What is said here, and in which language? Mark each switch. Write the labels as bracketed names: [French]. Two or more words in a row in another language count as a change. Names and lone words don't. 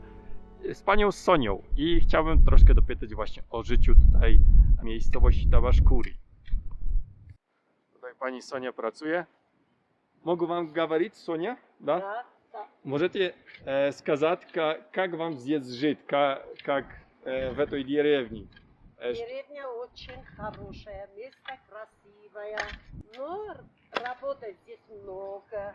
[Polish] Z panią Sonią i chciałbym troszkę dopytać właśnie o życiu tutaj w miejscowości Tabashkuri. Tutaj pani Sonia pracuje. [Russian] Могу вам говорить, Соня? Да? Да, да. Можете сказать, как вам здесь жить, как в этой деревне? Деревня очень хорошая, место красивое, но работы здесь много.